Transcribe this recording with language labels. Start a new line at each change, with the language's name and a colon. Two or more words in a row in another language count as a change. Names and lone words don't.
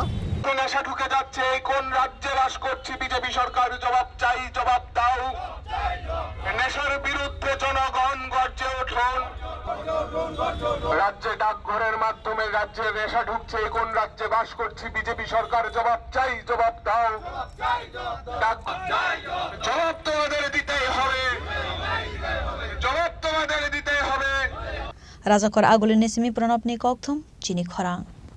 Bangla: নেশা ঢুকে যাচ্ছে কোন রাজ্যে বাস করছি বিজেপি সরকার জবাব চাই জবাব দাও নেশার বিরুদ্ধে জনগণ গর্জে উঠুন রাজ্যে ডাকঘরের মাধ্যমে রাজ্যে নেশা ঢুকছে কোন রাজ্যে বাস করছি বিজেপি সরকার জবাব চাই জবাব দাও জবাব তোমাদের দিতেই হবে জবাব তোমাদের দিতেই হবে
Kok Borok: Rajakor agulene simi pranab ni kokthum chini khorang